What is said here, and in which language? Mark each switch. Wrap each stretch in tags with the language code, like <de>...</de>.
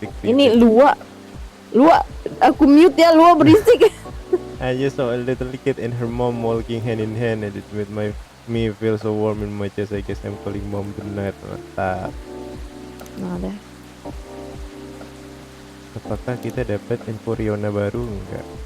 <id>Ini Lua. Aku mute ya, Lua berisik.</id> <en>I just saw a little kid and her mom walking hand in hand, and it made me feel so warm in my chest. I guess I'm calling mom tonight.</en> <id>Mantap. Nah, ada. Apakah kita dapat info Riona baru enggak?</id>